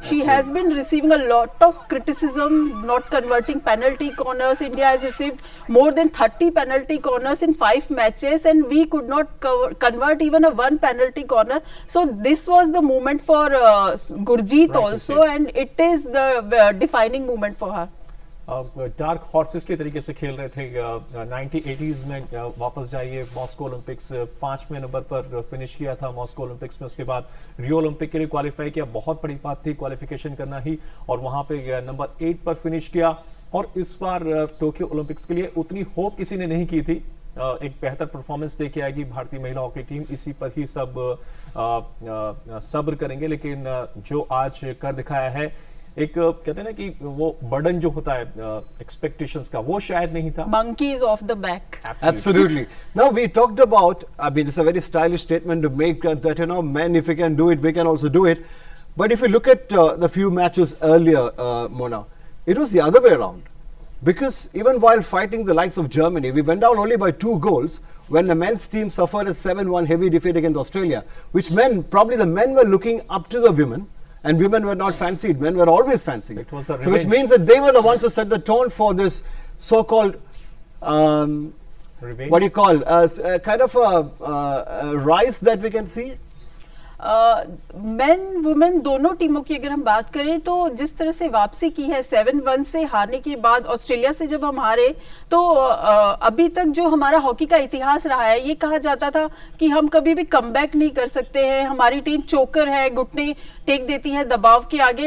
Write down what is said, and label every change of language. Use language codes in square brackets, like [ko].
[en] she has been receiving a lot of criticism, not converting penalty corners. India has received more than 30 penalty corners in 5 matches, and we could not convert even a 1 penalty corner. So this was the moment for Gurjeet also, and it is the defining moment for her. [hi] Dark horses के तरीके से खेल रहे थे। 1980s में वापस जाइए, Moscow Olympics 5वें नंबर पर फिनिश किया था मॉस्को ओलंपिक्स में। उसके बाद रियो ओलंपिक के लिए क्वालिफाई किया, बहुत बड़ी बात थी क्वालिफिकेशन करना ही, और वहां पे नंबर 8 पर फिनिश किया। और इस बार टोक्यो ओलंपिक्स के लिए उतनी होप किसी ने नहीं की थी। एक बेहतर परफॉर्मेंस देके आएगी भारतीय महिला हॉकी टीम, इसी पर ही सब सब्र करेंगे। लेकिन जो आज कर दिखाया है, एक कहते हैं ना कि वो बर्डन जो होता है एक्सपेक्टेशंस का, वो शायद नहीं था। [en] Monkeys off the back. Absolutely. Now we talked about, I mean, it's a very stylish statement to make that, you know, men, if we can do it, we can also do it. But if you look at the few matches earlier, Mona, it was the other way around. Because even while fighting the likes of Germany, we went down only by 2 goals when the men's team suffered a 7-1 heavy defeat against Australia, which meant probably the men were looking up to the women. And women were not fancied, men were always fancied. It was a so which revenge. means that they were the ones who set the tone for this so-called, Revenge. what do you call, kind of a rise that we can see? [hi] Main women दोनों टीमों की अगर हम बात करें तो जिस तरह से वापसी की है 7-1 से हारने के बाद, ऑस्ट्रेलिया से जब हम हारे, तो अभी तक जो हमारा हॉकी का इतिहास रहा है, ये कहा जाता था कि हम कभी भी कमबैक नहीं कर सकते हैं, हमारी टीम चोकर है, घुटने टेक देती है दबाव के आगे।